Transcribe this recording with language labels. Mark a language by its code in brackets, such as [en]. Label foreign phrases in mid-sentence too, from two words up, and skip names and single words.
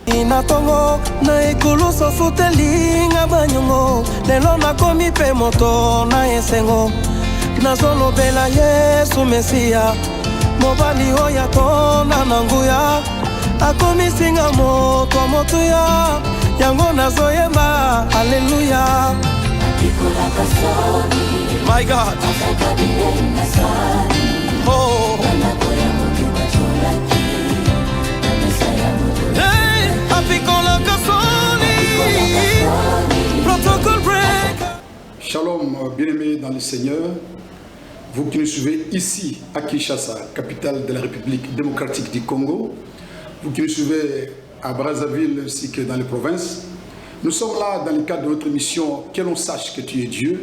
[ln] na Congo na ekulu sofuteli nga banyongo lelo nakomi pe moto na esengo nazolobela Yesu Mesia mobali oyo atonda na nguya akomisinga moto motuya yango nazoyemba haleluya. [en] My God. Oh. [ln] Hey, apikola kasoni. [en] Protocol break. [fr] Shalom, bien-aimés dans le Seigneur. Vous qui nous suivez ici à Kinshasa, capitale de la République démocratique du Congo. Vous qui nous suivez à Brazzaville ainsi que dans les provinces. Nous sommes là dans le cadre de notre émission « Que l'on sache que tu es Dieu ».